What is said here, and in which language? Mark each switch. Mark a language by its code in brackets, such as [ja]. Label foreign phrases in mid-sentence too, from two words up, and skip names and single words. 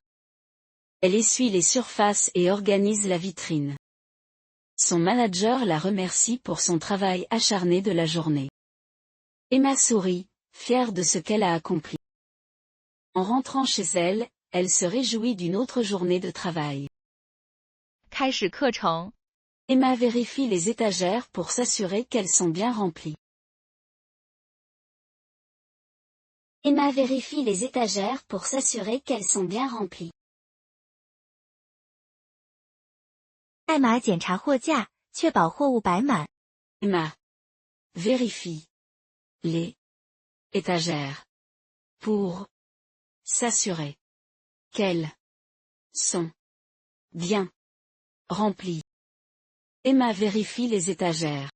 [fr] Elle essuie les surfaces et organise la vitrine. Son manager la remercie pour son travail acharné de la journée. Emma sourit, fière de ce qu'elle a accompli. En rentrant chez elle, elle se réjouit d'une autre journée de travail. [zh] 开始课程 [fr] Emma vérifie les étagères pour s'assurer qu'elles sont bien remplies. Emma vérifie les étagères pour s'assurer qu'elles sont bien remplies. [zh] 艾玛检查货架，确保货物摆满。 [fr] Emma vérifie les étagères pour s'assurer qu'elles sont bien remplies. Emma vérifie les étagères.